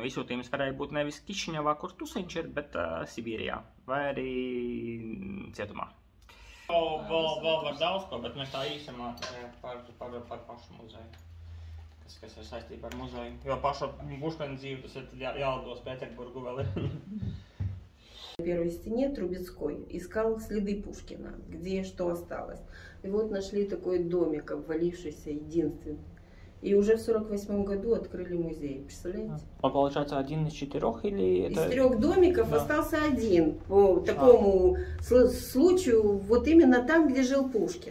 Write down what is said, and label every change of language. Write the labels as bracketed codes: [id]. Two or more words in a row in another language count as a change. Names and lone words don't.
[lv] Izsūtījums varēja būt nevis Kišiņevā, kur Tusiņš ir, bet Sibīrijā vai arī cietumā. Vēl var daudz ko, bet mēs tā īsumā par pašu muzeju, kas ir saistībā ar muzeju. Jo paša Puškina dzīve, tas ir jālido uz Pēterburgu vēl ir. [ru] В первой стене Трубецкой искал следы Пушкина, где что осталось. И вот нашли такой домик, обвалившийся, единственный. И уже в 1948 году открыли музей, представляете? Он, получается, один из 4 или это... Из 3 домиков остался один по такому случаю, вот именно там, где жил Пушкин.